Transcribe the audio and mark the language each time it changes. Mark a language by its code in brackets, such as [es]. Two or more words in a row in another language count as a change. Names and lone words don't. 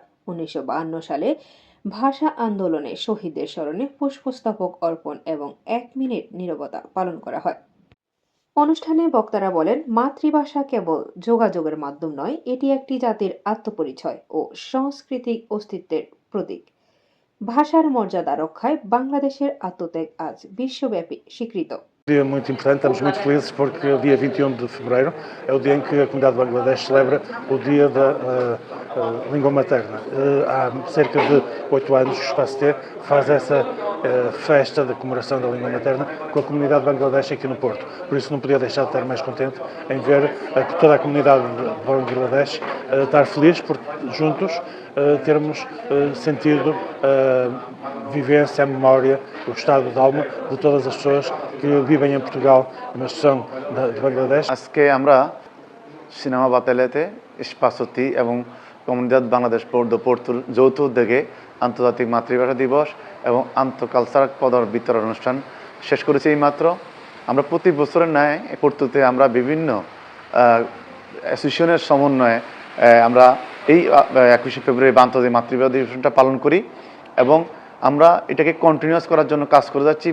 [bn] ১৯৫২ সালে ভাষা আন্দোলনে শহীদদের স্মরণে পুষ্পস্তবক অর্পণ এবং ১ মিনিট নীরবতা পালন করা হয়। অনুষ্ঠানে বক্তারা বলেন, মাতৃভাষা কেবল যোগাযোগের মাধ্যম নয়, এটি একটি জাতির আত্মপরিচয় ও সাংস্কৃতিক অস্তিত্বের প্রতীক। ভাষার মর্যাদা রক্ষায় বাংলাদেশের আত্মত্যাগ আজ বিশ্বব্যাপী স্বীকৃত। [pt] Dia muito importante, estamos muito felizes porque o dia 21 de fevereiro é o dia em que a comunidade de Bangladesh celebra o dia da língua materna. Há cerca de 8 anos o Espaço T faz essa festa da comemoração da língua materna com a comunidade de Bangladesh aqui no Porto. Por isso não podia deixar de estar mais contente em ver toda a comunidade de Bangladesh estar feliz por juntos termos sentido a vivência, a memória, o estado de alma de todas as pessoas que vivem em Portugal, mas são de Bangladesh. [bn] আজকে আমরা সিনেমা বাতাইলাতে ইস্পাসতি এবং কমিউনিদাদ বাংলাদেশ পোর্তোর যৌথ উদ্যোগে আন্তর্জাতিক মাতৃভাষা দিবস এবং আন্তঃকালচারাল পদক বিতরণ অনুষ্ঠান শেষ করেছি এইমাত্র। আমরা প্রতি বছরের ন্যায় পোর্তোতে আমরা বিভিন্ন অ্যাসোসিয়েশনের সমন্বয়ে আমরা এই ২১শে ফেব্রুয়ারি আন্তর্জাতিক মাতৃভাষা দিবসটা পালন করি এবং আমরা এটাকে কন্টিনিউয়াস করার জন্য কাজ করে যাচ্ছি।